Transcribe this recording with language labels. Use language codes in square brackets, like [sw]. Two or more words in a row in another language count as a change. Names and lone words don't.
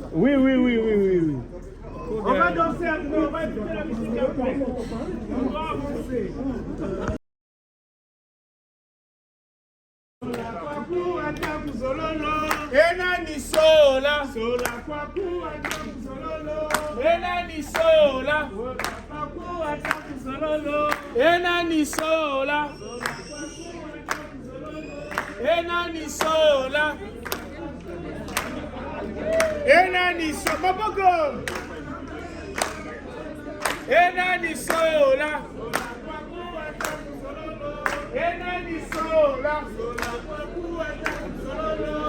[fr] Oui. On va danser un peu, on va écouter la musique après. On va avancer. [ln] Enani sola, sola kwaku ataku sololo. Enani sola, kwaku ataku sololo. Enani sola, enani sola. Enani sola, Maboko. Enani sola, enani sola, kwaku ataku sololo.